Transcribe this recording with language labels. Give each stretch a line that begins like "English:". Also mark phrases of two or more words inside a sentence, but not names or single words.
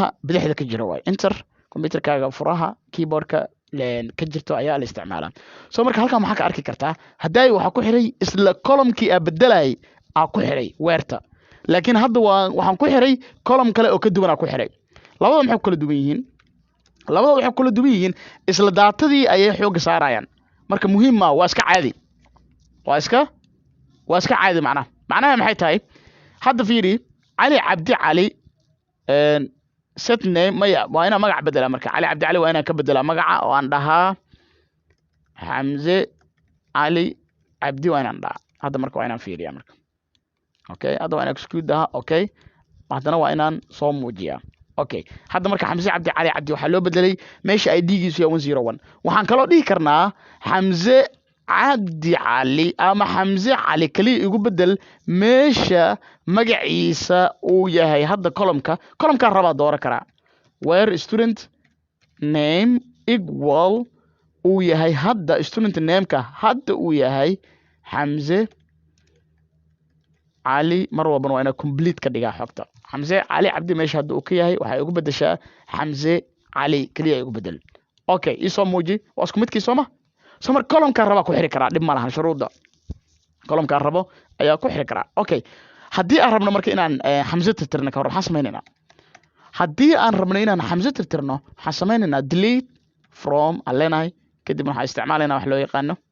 Somali: bidixda ka jira way enter computerkaaga furaha keyboardka ka jirto ayaa la isticmaalaa soo marka halkan waxaa ka arki kartaa haday waxa ku xiray isla column-kii beddelay ku xiray weerta laakiin hadda waxaan ku xiray column kale oo ka duwan ku xiray labada maxay kala duwan yihiin labada waxay kala duwan yihiin isla daatadii ayay xoog saarayaan marka muhiim ma waa iska caadi waa iska caadi macnaha maxay tahay hadda fiiri Ali Abdi Ali
English: set name
Somali: waa ina magac bedela marka Ali Abdi Ali waa ina ka bedela magaca oo aan dhahaa Hamze Ali Abdi waa inaan dhahaa hadda marka waa inaan fiiriyaa marka okay hadda waa inaan execute daha okay haddana waa inaan soo muujiyaa okay hadda marka Hamze Abdi Ali Abdi waxa loo bedelay meesha ID-giisu yahay 101 waxaan kaloo dhihi karnaa Hamze Abdi Ali ama Hamze Ali kali igu bedel meesha magaciisa uu yahay hadda column-ka raba doora kara
English: where student name equal
Somali: uu yahay hadda
English: student name-ka
Somali: hadda uu yahay Hamze Ali mar walba waa ina complete ka dhigaa xogta Hamze Ali Abdi meesha hadda uu ka yahay waxa igu bedeshaa Hamze Ali kaliya igu bedel okay isoo muuji waa isku midkii sooma somar column-ka raba ku xiri karaa dib ma lahan shuruuda column-ka rabo ayaa ku xiri karaa okay haddii aan rabno marka inaan Hamze tirtirno ka hor waxaan sameeynaa haddii aan rabno inaan Hamze tirtirno waxaan sameeynaa
English: delete from
Somali: alenai kadib waxaan isticmaalayna wax loo yaqaano